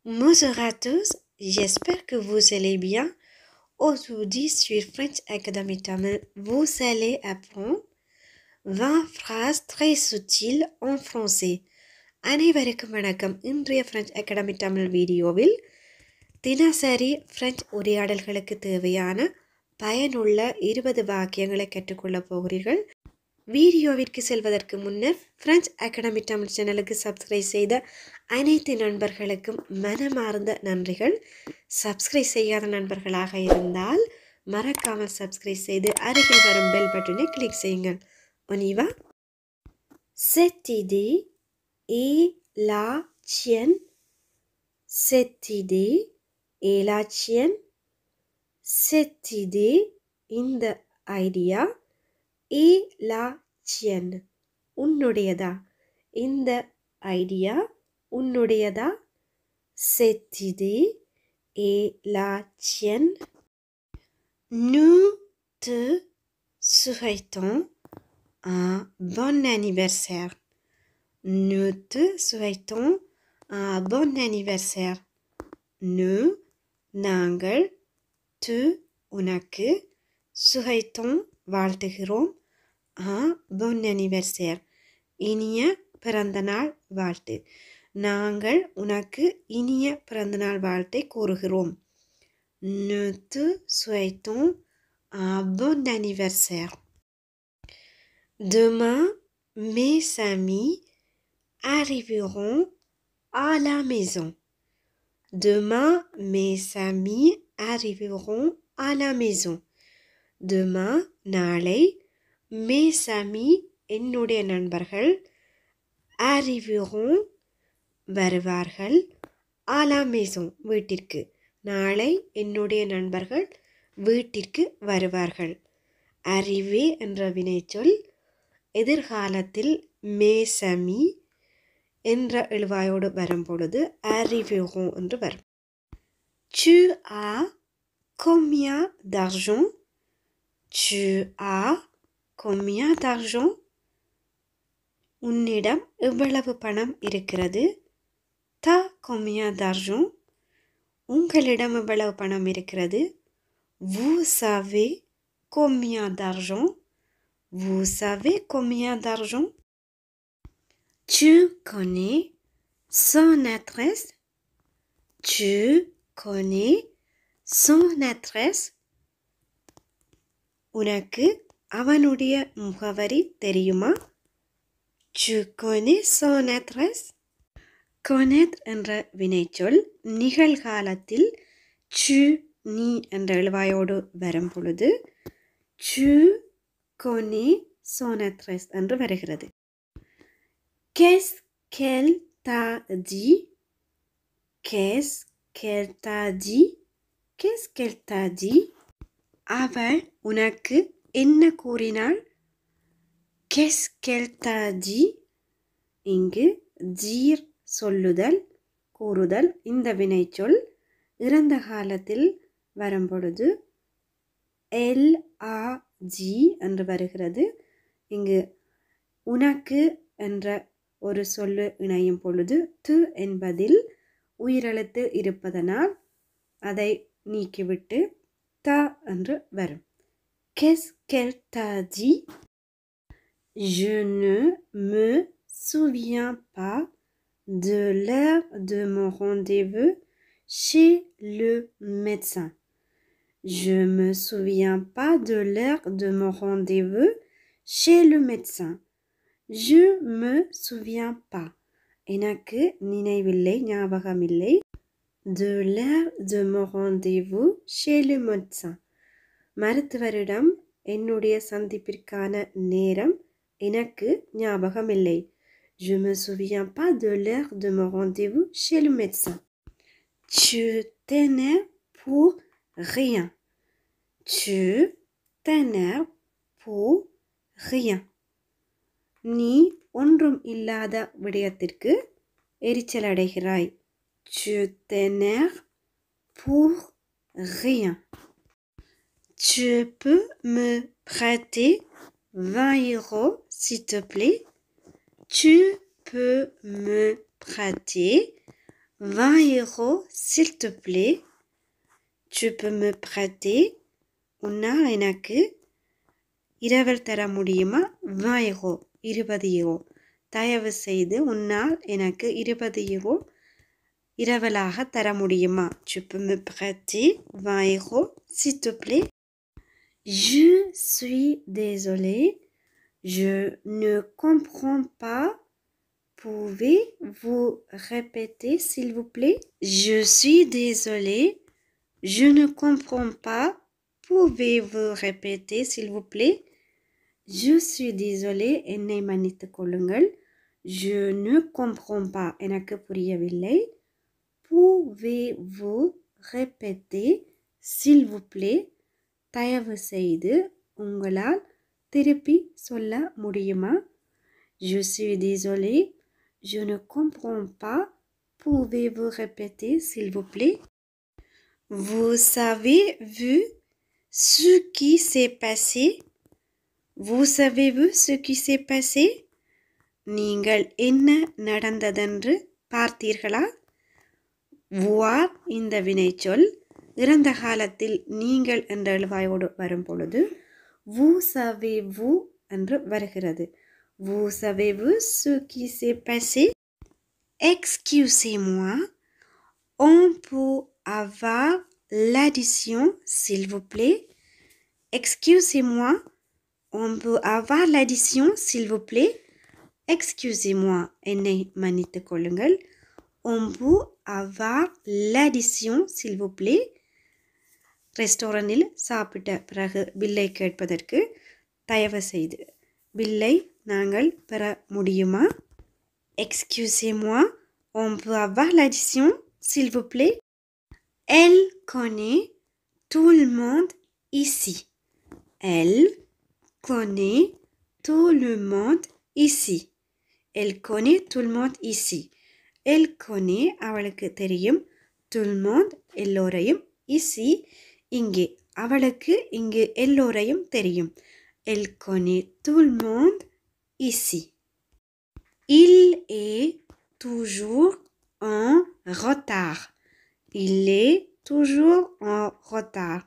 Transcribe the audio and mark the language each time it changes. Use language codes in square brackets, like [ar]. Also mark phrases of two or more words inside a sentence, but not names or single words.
[fr] Bonjour à tous, j'espère que vous allez bien. Aujourd'hui sur French Academy Tamil, vous allez apprendre 20 phrases très subtiles en français. [ta] அனைவருக்கும் வணக்கம். இன்றைய French Academy Tamil வீடியோவில் தினசரி பிரெஞ்சு உரையாடல்களுக்கு தேவையான பயனுள்ள 20 வாக்கியங்களை கற்றுக்கொள்ளப் போகிறீர்கள். வீடியோவிற்கு செல்வதற்கு முன்னர் பிரெஞ்ச் அகாடமி தமிழ் சேனலுக்கு சப்ஸ்கிரைப் செய்த அனைத்து நண்பர்களுக்கும் மனமார்ந்த நன்றிகள். சப்ஸ்கிரைப் செய்யாத நண்பர்களாக இருந்தால் மறக்காமல் சப்ஸ்கிரைப் செய்து அருகில் வரும் பெல் பட்டனை கிளிக் செய்யுங்கள். [fr] ஒனிவா. Cette idée est la tienne. Cette idée est la tienne. Cette idée, [ta] இந்த ஐடியா, [fr] est la tienne, [ta] உன்னுடையதா. இந்த ஐடியா உன்னுடையதா. [fr] Cette idée est la tienne. Nous te souhaitons un bon anniversaire. Nous te souhaitons un bon anniversaire. Nous, நாங்கள், tu, உனக்கு, souhaitons, வாழ்த்துகிறோம், un bon anniversaire, [ta] இனிய பிறந்தநாள் வாழ்த்து. நாங்கள் உனக்கு இனிய பிறந்தநாள் வாழ்த்தை கூறுகிறோம். [fr] Nous te souhaitons un bon anniversaire. Demain, mes amis arriveront à la maison. Demain, mes amis arriveront à la maison. Demain, நாளை, mes amis, [ta] என்னுடைய நண்பர்கள், arriveront, வருவார்கள், [fr] à la maison, [ta] வீட்டிற்கு. நாளை என்னுடைய நண்பர்கள் வீட்டிற்கு வருவார்கள். arriver என்ற வினைச்சொல் எதிர்காலத்தில் [fr] mes amis [ta] என்ற எழுவாயோடு வரும் பொழுது arriveront என்று வரும். [fr] Tu as combien d'argent? Tu as combien d'argent? [ta] உன்னிடம் எவ்வளவு பணம் இருக்கிறது? [fr] T'as combien d'argent? [ta] உங்களிடம் எவ்வளவு பணம் இருக்கிறது? [fr] Vous savez combien d'argent? Vous savez combien d'argent? Tu connais son adresse? Tu connais son adresse? [ta] உனக்கு அவனுடைய முகவரி தெரியுமா? [fr] Tu connais son adresse? [ta] Connaître என்ற வினைச்சொல் நிகழ்காலத்தில் tu, நீ என்ற எழுவாயோடு வரும் பொழுது [fr] tu connais son adresse [ta] என்று வருகிறது. [fr] Qu'est-ce qu'elle t'a dit? Qu'est-ce qu'elle t'a dit? Qu'est-ce qu'elle t'a dit? [ta] அவள் உனக்கு என்ன கூறினாள்? [fr] Qu'est-ce qu'elle t'a dit? [ta] இங்கு dire சொல்லுதல், கூறுதல், இந்த வினைச்சொல் இறந்த காலத்தில் வரும்பொழுது [fr] elle a dit [ta] என்று வருகிறது. இங்கு உனக்கு என்ற ஒரு சொல்லு இணையும் பொழுது tu என்பதில் உயிரெழுத்து இருப்பதனால் அதை நீக்கிவிட்டு ta என்று வரும். [fr] Qu'est-ce qu'elle t'a dit? Je ne me souviens pas de l'heure de mon rendez-vous chez le médecin. Je me souviens pas de l'heure de mon rendez-vous chez le médecin. Je me souviens pas. [ta] எனக்கு நினைவில்லை, ஞாபகமில்லை. [fr] De l'heure de mon rendez-vous chez le médecin. [ta] மருத்துவரிடம் என்னுடைய சந்திப்பிற்கான நேரம் எனக்கு ஞாபகமில்லை. [fr] Je me souviens pas de l'heure de mon rendez-vous chez le médecin. Tu t'énerves pour rien. Tu t'énerves pour rien. [ta] நீ ஒன்றும் இல்லாத விடயத்திற்கு எரிச்சல் அடைகிறாய். [fr] Tu t'énerves pour rien. Tu peux me prêter 20 euros, s'il te plaît? Tu peux me prêter 20 euros, s'il te plaît. Tu peux me prêter? [ta] உன்னால் எனக்கு இரவல் தர முடியுமா? 20 euros, 20 euro. தயவு செய்து உன்னால் எனக்கு 20 euro இரவலாக தர முடியுமா? [fr] Tu peux me prêter 20 euros, s'il te plaît? Je suis désolé. Je ne comprends pas. Pouvez-vous répéter, s'il vous plaît? Je suis désolé. Je ne comprends pas. Pouvez-vous répéter, s'il vous plaît? Je suis désolé. [ta] என்னை மன்னித்துக் கொள்ளுங்கள். [fr] Je ne comprends pas. [ta] எனக்கு புரியவில்லை. [fr] Pouvez-vous répéter, s'il vous plaît? [ta] தயவு செய்து உங்களால் திருப்பி சொல்ல முடியுமா? [fr] Je suis désolé. Je ne comprends pas. Pouvez-vous répéter, s'il vous plaît? Vous avez vu ce qui s'est passé? Vous avez vu ce qui s'est passé? [ta] நீங்கள் என்ன நடந்ததென்று பார்த்தீர்களா? voir இந்த வினைச்சொல் இறந்த காலத்தில் நீங்கள் என்ற எழுவாயோடு வரும் பொழுது [fr] vous savez-vous [ta] என்று வருகிறது. [fr] Vous savez-vous ce qui s'est passé? Excusez-moi, on peut avoir l'addition, s'il vous plaît? Excusez-moi, on peut avoir l'addition, s'il vous plaît? Excusez-moi, [ta] என்னை மன்னித்துக் கொள்ளுங்கள். [fr] On peut avoir l'addition, s'il vous plaît? [ta] ரெஸ்டாரண்டில் சாப்பிட்ட பிறகு பில்லை கேட்பதற்கு தயவு செய்து பில்லை நாங்கள் பெற முடியுமா? [fr] Excusez-moi, on peut avoir l'addition, s'il vous plaît? Elle connaît tout le monde ici. Elle connaît tout le monde ici. Elle connaît tout le monde ici. Elle connaît [ta] அவளுக்கு தெரியும். [fr] Tout le monde எல்லோரையும். [ta] Ici இங்கே அவளுக்கு இங்கு எல்லோரையும் தெரியும். [fr] Elle connaît tout le monde ici. Il est toujours en retard. Il est toujours en retard.